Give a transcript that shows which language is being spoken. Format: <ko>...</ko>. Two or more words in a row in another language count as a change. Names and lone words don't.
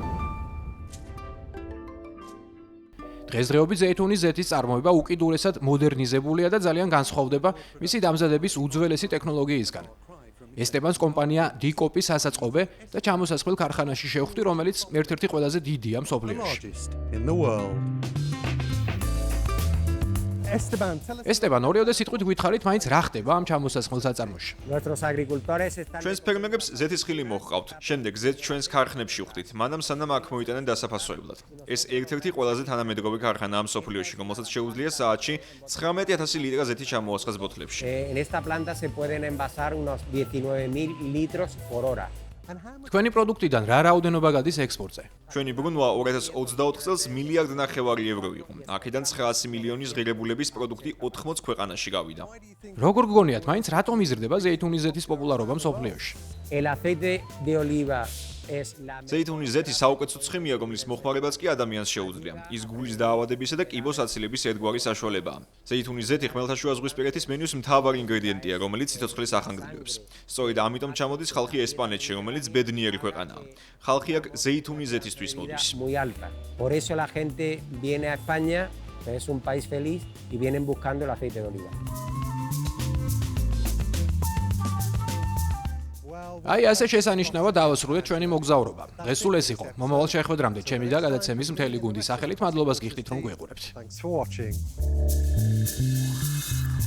<ka>დღესდღეობით ზეითუნის ზეთის წარმოება უკიდურესად მოდერნიზებულია და ძალიან განსხვავდება მისი დამზადების უძველესი ტექნოლოგიისგან. ესტებანს კომპანია დიკოპი სასაწყობე და ჩამოსასხმელ ქარხანაში შევხვდი, რომელიც ერთ-ერთი ყველაზე დიდია მსოფლიოში.</ka> <en>in the world. Esteban, tell us.</en> <ka>ესტებან, ორიოდე სიტყვით გითხარით, მაინც რა ხდება ამ ჩამოსასხმელ საწარმოში?</ka> <es>Nuestros agricultores están</es> <ka>ჩვენს ფერმერებს ზეთისხილი მოჰყავთ. შემდეგ ზეთს ჩვენს ქარხნებში ვხდით, მანამ სანამ აქ მოიტანენ დასაფასოებლად. ეს ერთ-ერთი ყველაზე თანამედროვე ქარხანაა მსოფლიოში, რომელსაც შეუძლია საათში 19000 ლიტრა ზეთი ჩამოასხას ბოთლებში.</ka> <es>en esta planta se pueden envasar unos 19.000 litros por hora.</es> <en>And how much</en> <ka>თქვენი პროდუქტიდან რა რაოდენობა გადის ექსპორტზე? ჩვენი ბრუნვა 2024 წელს მილიარდ ნახევარი ევრო იყო. აქედან 900 მილიონის ღირებულების პროდუქტი 80 ქვეყანაში გავიდა. როგორ გგონიათ, მაინც რატომ იზრდება ზეითუნის ზეთის პოპულარობა მსოფლიოში?</ka> <es>El aceite de oliva es la</es> <ka>ზეითუნის ზეთი საუკეთესო ცხიმია, რომლის მოხმარებაც კი ადამიანს შეუძლია. ის გულის დაავადებისა და კიბოს აცილების ერთგვარი საშუალებაა. ზეითუნის ზეთი ხმელთაშუა ზღვისპირეთის მენიუს მთავარი ინგრედიენტია, რომელიც სიცოცხლის ახანგრძლივებს. სწორედ ამიტომ ჩამოდის ხალხი ესპანეთში, რომელიც ბედნიერი ქვეყანაა. ხალხი აქ ზეითუნის ზეთისთვის მოდის.</ka> <es>muy alta. Por eso la gente viene a España, que es un país feliz, y vienen buscando el aceite de oliva.</es> <ka>აი ასე შესანიშნავად დავასრულეთ ჩვენი მოგზაურობა. დღეს სულ ეს იყო. მომავალ შეხვედრამდე ჩემი და გადაცემის მთელი გუნდის სახელით მადლობას გიხდით, რომ გვიყურებთ.</ka> <en>thanks for watching.</en>